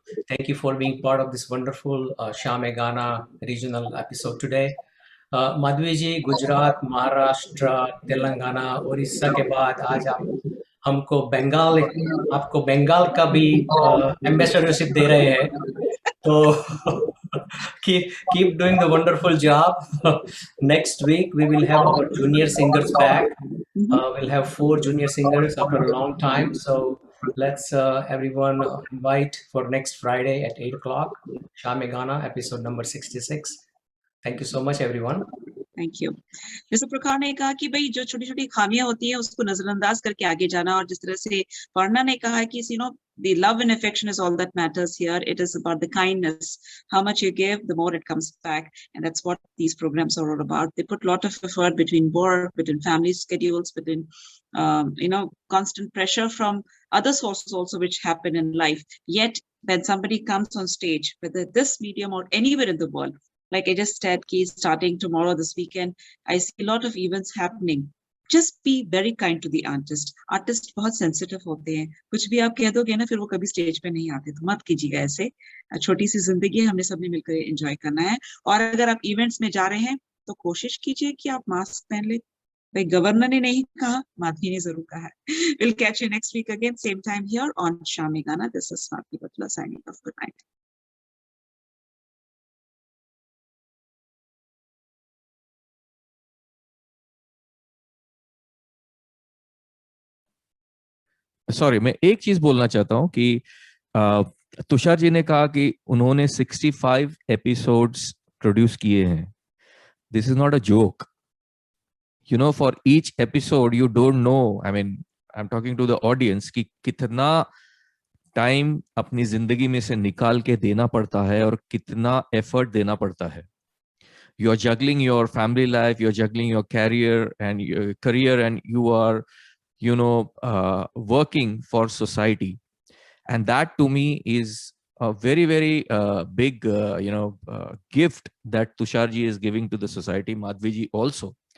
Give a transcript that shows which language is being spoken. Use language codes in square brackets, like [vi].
[en] Thank you for being part of this wonderful Shame Gana regional episode today. [hi] Madhavi जी, गुजरात, महाराष्ट्र, तेलंगाना, उड़ीसा के बाद आज आप हमको बंगाल, आपको बंगाल का भी एम्बेसडरशिप दे रहे हैं, तो [en] keep doing the wonderful job. Next week we will have our junior singers back. We'll have 4 junior singers after a long time, so let's everyone invite for next Friday at 8 o'clock, Shame Gana, episode number 66. Thank you so much, everyone. Thank you. [hi] जैसे प्रखर ने कहा कि भाई जो छोटी छोटी खामियां होती हैं उसको नजरअंदाज करके आगे जाना, और जिस तरह से पर्णा ने कहा कि [en] You know the love and affection is all that matters here. It is about the kindness. How much you give, the more it comes back, and that's what these programs are all about. They put a lot of effort between work, between family schedules, between constant pressure from other sources also which happen in life. Yet when somebody comes on stage, whether this medium or anywhere in the world, like I just said, starting tomorrow, this weekend, I see a lot of events happening. Just be very kind to the artist. [hi] Artists बहुत sensitive होते हैं, कुछ भी आप कह दोगे ना फिर वो कभी स्टेज पे नहीं आते, तो मत कीजिएगा ऐसे। छोटी सी जिंदगी है, हमने सबने मिलकर एंजॉय करना है। और अगर आप इवेंट्स में जा रहे हैं तो कोशिश कीजिए कि आप मास्क पहन ले। भाई गवर्नर ने नहीं कहा, माधवी ने जरूर कहा है। [en] We'll catch you next week again, same time here on Shame Gana. This is Swati Butler signing off. Good night. [hi] Sorry, मैं एक चीज बोलना चाहता हूँ कि तुषार जी ने कहा कि उन्होंने 65 एपिसोड्स प्रोड्यूस किए हैं. [en] This is not a joke. You know, for each episode you don't know, I mean I am talking to the audience, [hi] कि कितना टाइम अपनी जिंदगी में से निकाल के देना पड़ता है और कितना एफर्ट देना पड़ता है. [en] You are juggling your family life, you are juggling your career, and you are working for society, and that to me is a very very big gift that Tushar ji is giving to the society. Madhvi ji also.